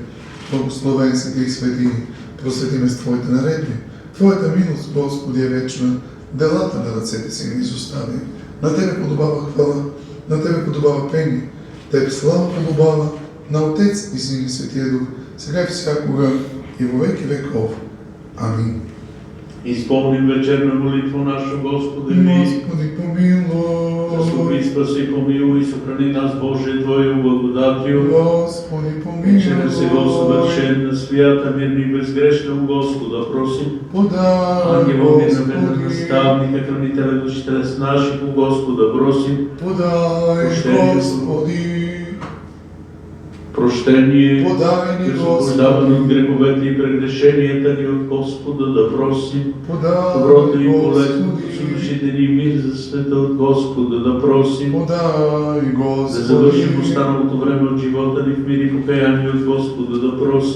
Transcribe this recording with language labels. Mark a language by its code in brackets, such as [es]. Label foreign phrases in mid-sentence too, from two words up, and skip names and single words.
[bg] Благословен си Ти, Свети, просветиме с Твоите наредби. Твоята милост, Господи, е вечна, делата на ръцете си не изостави. На Тебе подобава хвала, на Тебе подобава пение, Тебе слава подобава на Отец и Син и Светия Дух, сега и всякога и [cu] во веки веков. [bg] Амин. Изпълним вечерна молитва наша, Господи ми. Господи, помилуй. Заступи, спаси, помилуй и съхрани нас, Боже, Твоя благодатио. Господи, помилуй. Чрез Его съвършена, свята, мирна и безгрешна [cu] у Господа просим. [bg] Подай, Ангелом и Господи. [cu] на наставника, хранителя души телес наших у Господа просим. [bg] Подай, Прощение, Господи. Прощение, Подай ни, освобождаване от Господи. греховете и прегрешенията ни от Господа да просим. Подай, Доброто и полезното Господи. за душите ни и мир за света от Господа да просим. Подай, Господи. Да завършим останалото време от живота ни в мир и покаяние от Господа да просим.